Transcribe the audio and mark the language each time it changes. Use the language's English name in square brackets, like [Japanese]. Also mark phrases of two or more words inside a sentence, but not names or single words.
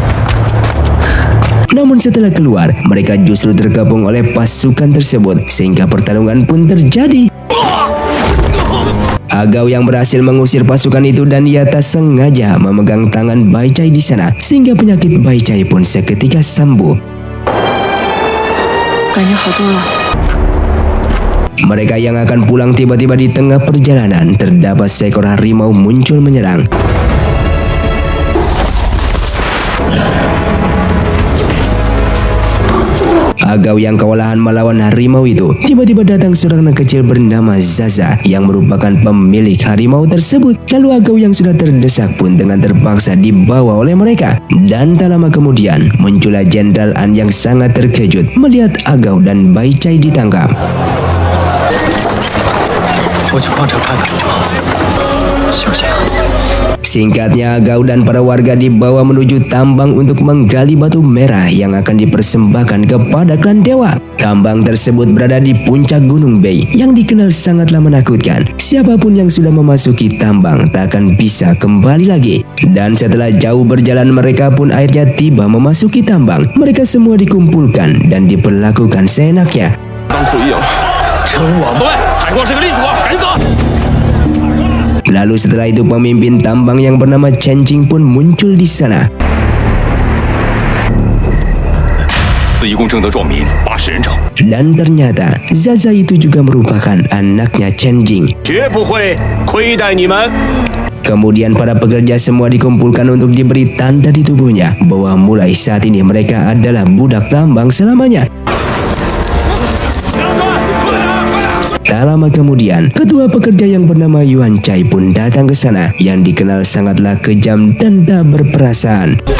[Indonesian] Namun setelah keluar, mereka justru tergabung oleh pasukan tersebut sehingga pertarungan pun terjadi. Agao yang berhasil mengusir pasukan itu dan ia tak sengaja memegang tangan Bai Chai di sana sehingga penyakit Bai Chai pun seketika sembuh. [Chinese] 感觉好多了。 [Indonesian] Mereka yang akan pulang tiba-tiba di tengah perjalanan terdapat seekor harimau muncul menyerang. Agao yang kewalahan melawan harimau itu, tiba-tiba datang seorang anak kecil bernama Zaza yang merupakan pemilik harimau tersebut. Lalu Agao yang sudah terdesak pun dengan terpaksa dibawa oleh mereka. Dan tak lama kemudian muncullah Jenderal An yang sangat terkejut melihat Agao dan Bai Chai ditangkap. [Chinese] 我去矿场看看，行不行？ [Indonesian] Singkatnya, Agao dan para warga dibawa menuju tambang untuk menggali batu merah yang akan dipersembahkan kepada klan dewa. Tambang tersebut berada di puncak Gunung Bei yang dikenal sangatlah menakutkan. Siapapun yang sudah memasuki tambang tak akan bisa kembali lagi. Dan setelah jauh berjalan, mereka pun akhirnya tiba memasuki tambang. Mereka semua dikumpulkan dan diperlakukan seenaknya. [Chinese] 当苦役了，称王对，采矿是个利索，赶紧走。 [Indonesian] Lalu setelah itu pemimpin tambang yang bernama Chen Jing pun muncul di sana. [Chinese] 一共征得壮民80人整， [Indonesian] Dan ternyata Zaza itu juga merupakan anaknya Chen Jing. [Chinese] 绝不会亏待你们。 [Indonesian] Kemudian para pekerja semua dikumpulkan untuk diberi tanda di tubuhnya bahwa mulai saat ini mereka adalah budak tambang selamanya. Tak lama kemudian, ketua pekerja yang bernama Yuan Chai pun datang ke sana yang dikenal sangatlah kejam dan tak berperasaan.